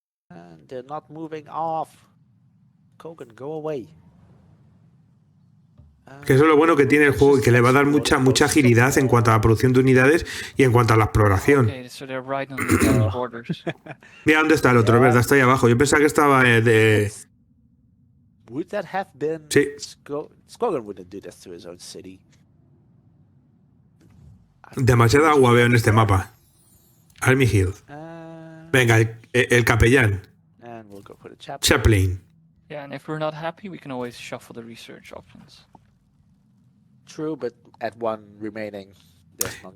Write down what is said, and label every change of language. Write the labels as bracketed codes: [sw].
[en] And they're not moving off. Kogan, go away. [es] Que eso es lo bueno que tiene el juego y que le va a dar mucha agilidad en cuanto a la producción de unidades y en cuanto a la exploración. [en] Okay, so they're right on the borders. [es] Mira dónde está el otro, ¿verdad? Está ahí abajo. Yo pensaba que estaba de... [en] Would that have been [es] Sí. [en] Skogan wouldn't do this to his own city. [es] Demasiada agua veo en este mapa. [en] Army Hill. [es] Venga, el capellán. [en] And we'll go for the chapter. Chaplain. Yeah, and if we're not happy, we can always shuffle the research options. True, but at one remaining, there's not